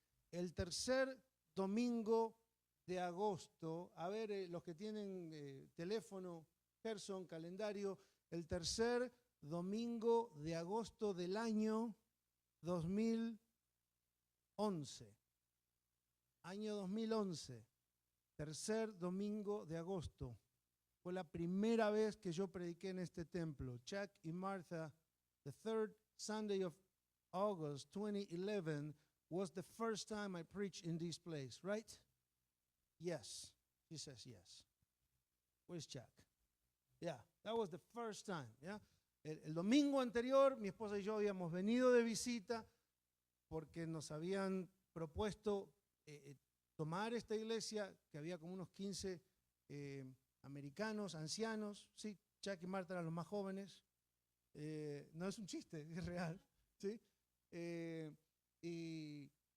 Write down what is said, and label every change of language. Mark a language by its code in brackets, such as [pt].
[es] El tercer domingo de agosto, a ver, los que tienen teléfono, Gerson, calendario, el tercer domingo de agosto del año 2011. Año 2011, tercer domingo de agosto. Fue la primera vez que yo prediqué en este templo. [en] Chuck y Martha, the third Sunday of August 2011 was the first time I preached in this place, right? Yes. She says yes. Where's Chuck? Yeah, that was the first time. Yeah. [es] El domingo anterior, mi esposa y yo habíamos venido de visita porque nos habían propuesto tomar esta iglesia, que había como unos 15 americanos, ancianos, sí, Chuck y Martha eran los más jóvenes, no es un chiste, es real, ¿sí? Y